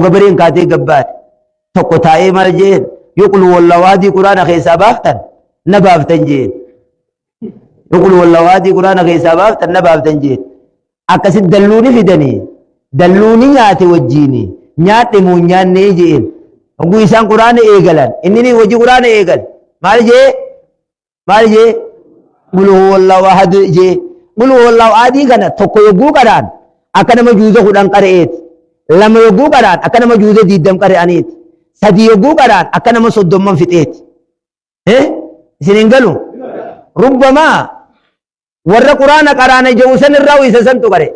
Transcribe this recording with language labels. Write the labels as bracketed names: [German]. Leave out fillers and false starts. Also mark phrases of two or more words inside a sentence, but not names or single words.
[Oromo] gabareen kaatee gabbaate tokko taa'ee maal jeen yoo qul wallawaadii quraana keessaa baaftan na baaftan jeen yoo qul wallawaadii quraana keessaa baaftan na baaftan jeen akkasit dalluuni fidanii dalluuni nyaate wajjiini nyaadhe moo nyaannee jeen hoguu isaan quraana eegalan inni wajji quraana eegal maal jee [Arabic] قل هو الله أحد [Oromo] jee qul huwallahu ahadii kana tokko yogguu qaraan akka nama juuza 10 qara'eeti lama yogguu qaraan akka nama juuza 20 qara'aniiti sadii yogguu qaraan akka nama 30 fixeeti isin hin galu rubbamaa warra quraana qaraana jedhu san irraa isa santu qare